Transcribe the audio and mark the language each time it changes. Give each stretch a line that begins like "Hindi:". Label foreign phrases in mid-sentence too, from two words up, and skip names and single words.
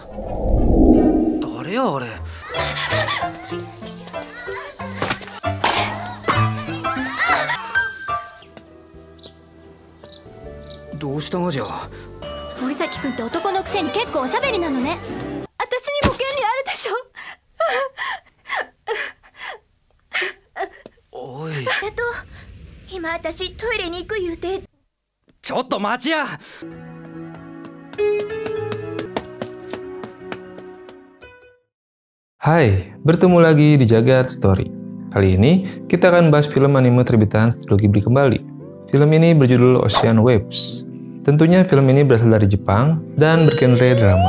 Japanese: 誰やあれ。どうしたがじゃ。森崎君って男のくせに結構おしゃべりなのね。私にも権利あるでしょ。おい。今私トイレに行く言うて。ちょっと待ちや。
Indonesian: Hai, bertemu lagi di Jagat Story. Kali ini kita akan bahas film anime terbitan Studio Ghibli kembali. Film ini berjudul Ocean Waves. Tentunya film ini berasal dari Jepang dan bergenre drama.